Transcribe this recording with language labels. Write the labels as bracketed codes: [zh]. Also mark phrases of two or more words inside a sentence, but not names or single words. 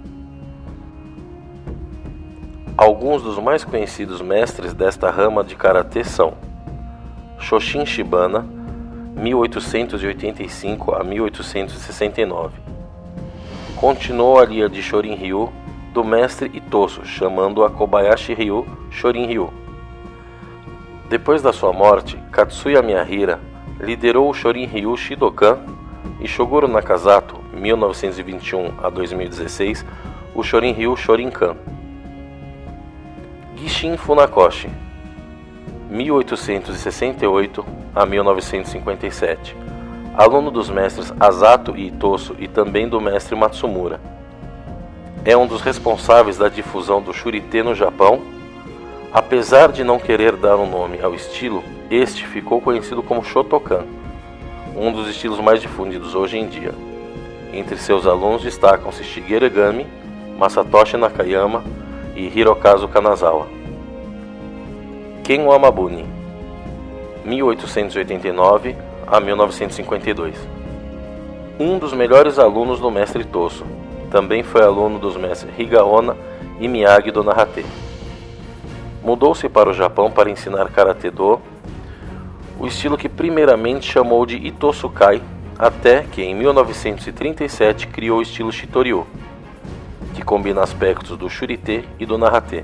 [pt] Alguns dos mais conhecidos mestres desta rama de Karatê são Shoshin Shibana, 1885 a 1869. Continuou a linha de Shorin-ryu do mestre Itosu, chamando-a Kobayashi-ryu Shorin-ryu. Depois da sua morte, Katsuya Miyahira liderou o Shorin-ryu Shidokan e Shoguro Nakazato, 1921 a 2016, o Shorin-ryu Shorinkan. Gishin Funakoshi, 1868 a 1957, aluno dos mestres Asato e Itosu e também do mestre Matsumura. É um dos responsáveis da difusão do Shurite no Japão. Apesar de não querer dar um nome ao estilo, este ficou conhecido como Shotokan, um dos estilos mais difundidos hoje em dia. Entre seus alunos destacam-se Shigeru Egami, Masatoshi Nakayama e Hirokazu Kanazawa. Ken Wamabuni, 1889 a 1952. Um dos melhores alunos do mestre Itosu, também foi aluno dos mestres Higaonna e Miyagi do Narate. Mudou-se para o Japão para ensinar Karate-do, o estilo que primeiramente chamou de Itosukai, até que em 1937 criou o estilo Shitoryu, que combina aspectos do Shurite e do Narate.